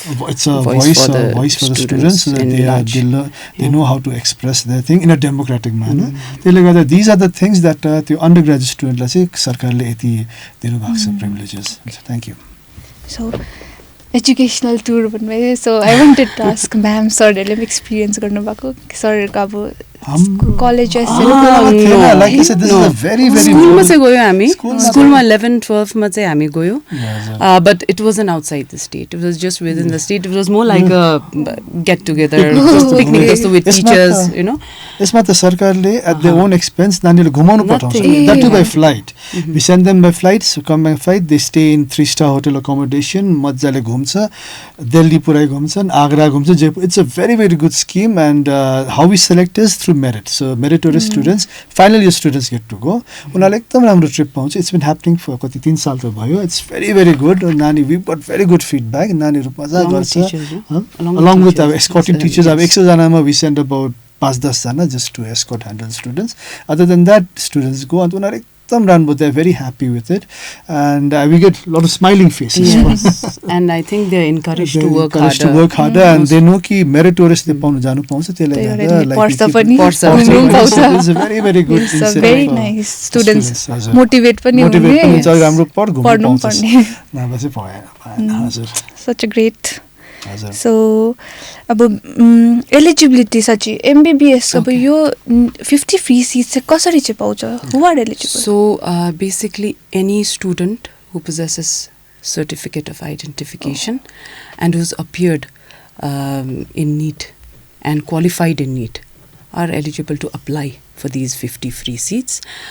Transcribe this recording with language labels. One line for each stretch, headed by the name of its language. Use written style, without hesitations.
English: it's a voice for the students so that they know how to express their thing in a democratic manner
Nepali: त्यसले गर्दा
English: these are the things that
Nepali: त्यो undergraduate studentलाई चाहिँ सरकारले यति दिनुभएको छ
English: privileges thank you
Nepali: So, educational tour भन्नुभयो
English: so I wanted to ask
Nepali: ma'am सरहरूले पनि एक्सपिरियन्स गर्नुभएको सरहरूको अब कलेजेसहरू
English: like I said this is a very
Nepali: स्कुलमा चाहिँ गयो हामी स्कुलमा 11-12 मा चाहिँ हामी गयो
English: but it wasn't outside the state it was just within the state it was more like a get together just picnic जस्तो with teachers you know
Nepali: यसमा त सरकारले
English: at their own expense
Nepali: नानीले घुमाउनु पठाउँछ
English: that too by flight we send them by flight so come by flight they stay in 3-star hotel accommodation
Nepali: मज्जाले घुम्छ दिल्ली पुरै घुम्छन् आगरा घुम्छ Jaipur
English: it's a very good scheme and how we select is through merit so meritorious students final year students get to go
Nepali: उनीहरूले एकदम राम्रो trip पाउँछ
English: it's been happening for कति 3 साल त भयो it's very good नानी we got very good feedback
Nepali: नानीहरू मजा गर्छ
English: along with our escorting teachers
Nepali: अब 100 जनामा
English: we send about 5-10 जना just to escort handle students other than that students go and
Nepali: उनीहरू एकदम राम्रो
English: they're very happy with it and we get a lot of smiling faces and I think they're encouraged to work harder and they know
Nepali: कि meritorious ले पाउनु जानु पाउँछ त्यसले गर्दा पर्छ पनि
English: it's a very good it's a very nice students motivate पनि
Nepali: हुन्छ राम्रो पढ्नु पर्ने नभए चाहिँ भएन हजुर
English: such a great
Nepali: so अब एलिजिबिलिटी साँच्ची एमबीबीएस अब यो 50 free seats चाहिँ कसरी चाहिँ पाउँछ
English: who are eligible so basically any student who possesses certificate of identification and who's appeared in NEET and qualified in NEET are eligible to apply for these 50 free seats